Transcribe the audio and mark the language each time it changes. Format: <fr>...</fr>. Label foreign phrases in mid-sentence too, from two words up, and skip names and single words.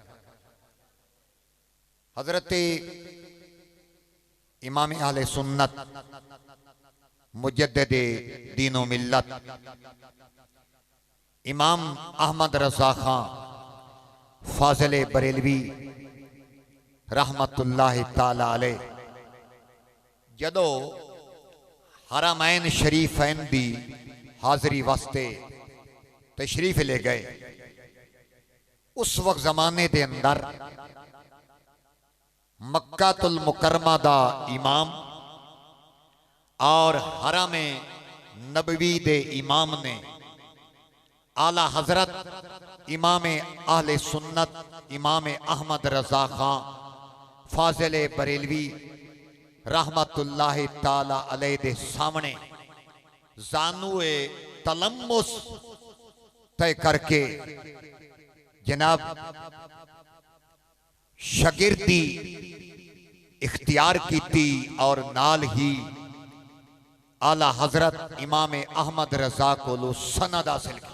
<ur>حضرت امام اہل سنت مجدد دین و ملت</ur> <pa>ਇਮਾਮ ਅਹਿਮਦ ਰਜ਼ਾ ਖ਼ਾਂ ਫ਼ਾਜ਼ਿਲੇ ਬਰੇਲਵੀ ਰਹਮਤੁੱਲਾਹਿ</pa> <ar>تعالى عليه</ar> <pa>ਜਦੋਂ ਹਰਮੈਨ ਸ਼ਰੀਫ਼ੈਨ ਦੀ ਹਾਜ਼ਰੀ ਵਾਸਤੇ ਤਸ਼ਰੀਫ਼ ਲੈ ਗਏ, ਉਸ ਵਕ਼ਤ ਜ਼ਮਾਨੇ ਦੇ ਅੰਦਰ ਮੱਕਾਤੁਲ ਮੁਕੱਰਮਾ ਦਾ ਇਮਾਮ ਔਰ ਹਰਮ ਨਬਵੀ ਦੇ ਇਮਾਮ ਨੇ ਆਲਾ ਹਜ਼ਰਤ ਇਮਾਮ ਅਹਿਲੇ ਸੁੱਨਤ ਇਮਾਮ ਅਹਿਮਦ ਰਜ਼ਾ ਖ਼ਾਂ ਫ਼ਾਜ਼ਿਲੇ ਬਰੇਲਵੀ ਰਹਮਤੁੱਲਾਹਿ</pa> <ar>تعالى عليه</ar> <pa>ਦੇ ਸਾਹਮਣੇ ਜ਼ਾਨੂਏ ਤਲੱਮੁਸ ਤੈਅ ਕਰਕੇ ਜਨਾਬ</pa> <ur>شاگردی اختیار کی تھی اور نال ہی اعلی حضرت امام احمد رضا کو سند حاصل کی.</ur>